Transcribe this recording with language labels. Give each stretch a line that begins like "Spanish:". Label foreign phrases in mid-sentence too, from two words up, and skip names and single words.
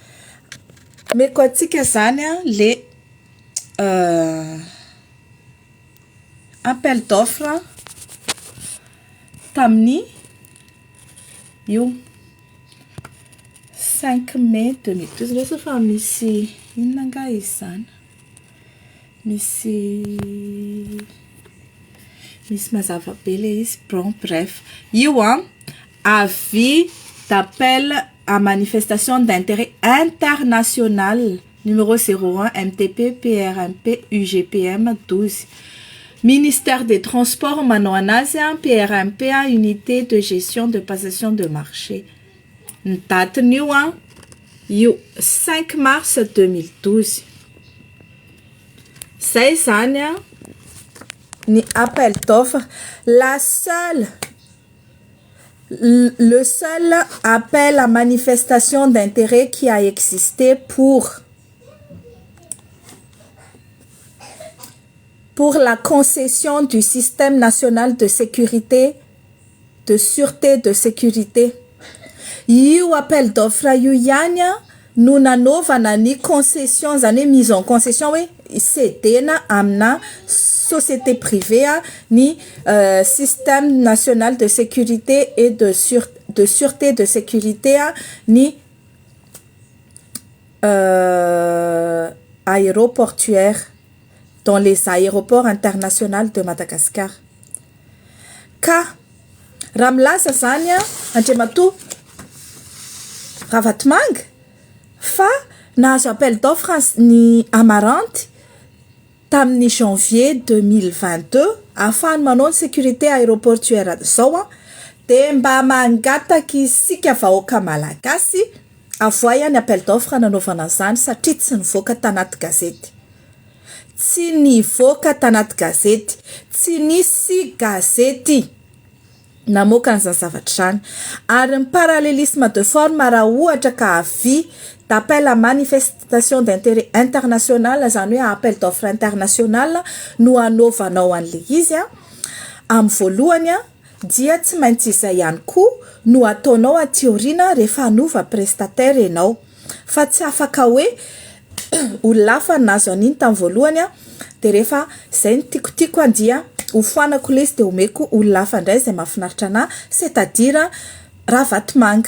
Malagasy: Meko antsika zany le
French: appel d'offre
Malagasy: tamin'ny io 5 mai 2012 rehefa fa misy inona nga izy zany misy mazava be le izy
French: bon bref
Malagasy: io
French: avis d'appel à manifestation d'intérêt international numéro 01 MTP PRMP UGPM 12 Ministère des Transports
Malagasy: manao anazy PRMP
French: unité de gestion de passation de marché
Malagasy: ny datiny io 5 mars 2012 zay zany ny
French: appel d'offre le seul appel à manifestation d'intérêt qui a existé pour la concession du système national de sécurité, de sûreté, de sécurité.
Malagasy: Io
French: appel d'offre
Malagasy: io ihany no nanaovana ny concession zany
French: mise en concession
Malagasy: hoe cedena amina
French: société privée
Malagasy: ni
French: système national de sécurité et de sûreté de sécurité
Malagasy: ni
French: aéroportuaire dans les aéroports internationaux de Madagascar.
Malagasy: Ka raha milaza zany Andriamatoa Ravatomanga fa nahazo
French: appel d'offre
Malagasy: ny Amaranty tamin'ny janvier 2022 afahany manao ny
French: sécurité aéroportuaire
Malagasy: zao de mba mangataka isika vahoaka malagasy avoa ihany
French: appel d'offre
Malagasy: nanaovana zany satria tsy nivoaka tanaty gazety. Tsy nivoaka tanaty gazety, tsy nisy gazety namoaka an'izany zavatra zany. Ary ny
French: parallélisme de forme
Malagasy: raha ohatra ka
French: avis d'appel à manifestation d'intérêt international
Malagasy: zany hoe appel
French: d'offre international
Malagasy: no anaovanao an'le izy amin'ny voalohany dia tsy maintsy izay ihany koa no ataonao aty aoriana rehefa hanova prestataire ianao fa tsy afaka hoe olona hafa nazo an'iny tamin'ny voalohany de rehefa zay ny tikotiko dia hofoanako le izy de omeko olona hafa indray zay mahafinaritra anahy c'est-à-dire Ravatomanga.